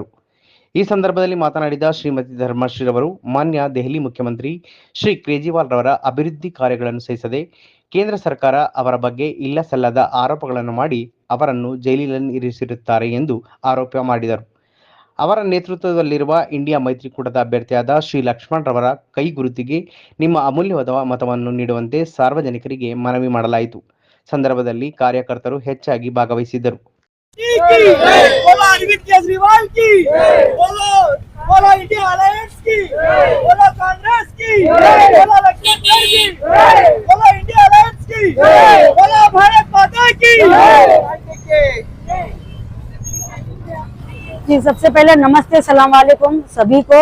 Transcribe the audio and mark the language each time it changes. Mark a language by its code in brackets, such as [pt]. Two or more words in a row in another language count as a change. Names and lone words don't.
[kn] ಈ ಸಂದರ್ಭದಲ್ಲಿ ಮಾತನಾಡಿದ ಶ್ರೀಮತಿ ಧರ್ಮಶ್ರೀರವರು, ಮಾನ್ಯ ದೆಹಲಿ ಮುಖ್ಯಮಂತ್ರಿ ಶ್ರೀ ಕೇಜ್ರಿವಾಲ್ ರವರ ಅಭಿವೃದ್ಧಿ ಕಾರ್ಯಗಳನ್ನು ಸಹಿಸದೆ ಕೇಂದ್ರ ಸರ್ಕಾರ ಅವರ ಬಗ್ಗೆ ಇಲ್ಲ ಸಲ್ಲದ ಆರೋಪಗಳನ್ನು ಮಾಡಿ ಅವರನ್ನು ಜೈಲಿನಲ್ಲಿ ಇರಿಸಿರುತ್ತಾರೆ ಎಂದು ಆರೋಪ ಮಾಡಿದರು. ಅವರ ನೇತೃತ್ವದಲ್ಲಿರುವ ಇಂಡಿಯಾ ಮೈತ್ರಿಕೂಟದ ಅಭ್ಯರ್ಥಿಯಾದ ಶ್ರೀ ಲಕ್ಷ್ಮಣ್ ರವರ ಕೈ ಗುರುತಿಗೆ ನಿಮ್ಮ ಅಮೂಲ್ಯವಾದ ಮತವನ್ನು ನೀಡುವಂತೆ ಸಾರ್ವಜನಿಕರಿಗೆ ಮನವಿ ಮಾಡಲಾಯಿತು. ಸಂದರ್ಭದಲ್ಲಿ ಕಾರ್ಯಕರ್ತರು ಹೆಚ್ಚಾಗಿ ಭಾಗವಹಿಸಿದ್ದರು. [hi] बोलो अरविंद केजरीवाल की, बोलो इंडिया अलायंस की, बोलो कांग्रेस की, बोलो लक्ष्मण की, बोलो इंडिया अलायंस की, बोलो भारत माता की। जी, सबसे पहले नमस्ते, [ar] سلام عليكم [hi] सभी को।